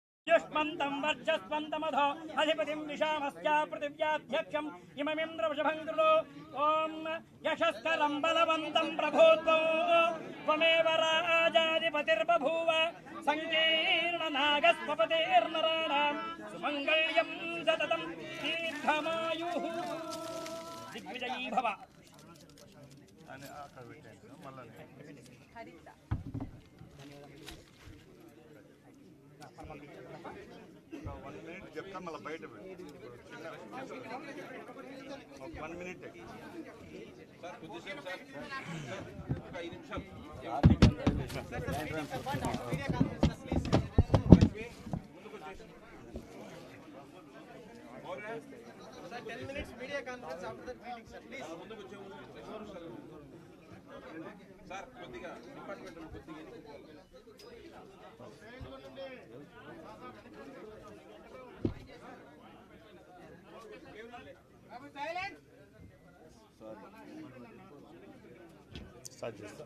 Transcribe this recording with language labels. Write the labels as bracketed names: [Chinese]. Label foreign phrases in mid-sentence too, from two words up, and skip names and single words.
[Sanskrit] युष्मन्तं वर्चस्वन्तमधो अधिपतिं विशामस्या पृथिव्याध्यक्षम् इममिन्द्र वृषभं कृतो ॐ यशस्करं बलवन्तं प्रभूतो त्वमेव राजाधिपतिर्बभूव संकीर्णनागस्वपतिर्नराणां सुमङ्गल्यं सततं दीर्घमायुः दिग्विजयी भव [Telugu] చెప్తా మళ్ళీ బయట [English] 1 minute Sir, 10 minutes media conference after that meeting, sir. Please. [Telugu] Sir, కొద్దిగా డిపార్ట్మెంట్ కొద్దిగా స్టార్ట్ చేస్తాం.